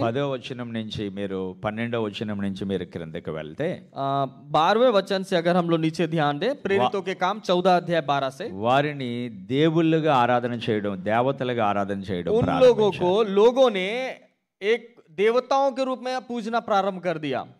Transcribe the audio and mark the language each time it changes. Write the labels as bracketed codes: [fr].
[te] 10వ వచనం నుంచి మీరు 12వ వచనం నుంచి మీరు క్రిందకి వెళ్తే [hi] 12वें वचन से अगर हम लोग नीचे ध्यान दें, प्रेरितों के काम 14 अध्याय 12 से [te] వారిని దేవుళ్ళుగా ఆరాధన చేయడం, దేవతలుగా ఆరాధన చేయడం [hi] उन लोगों को लोगों ने एक देवताओं के रूप में पूजना प्रारंभ कर दिया.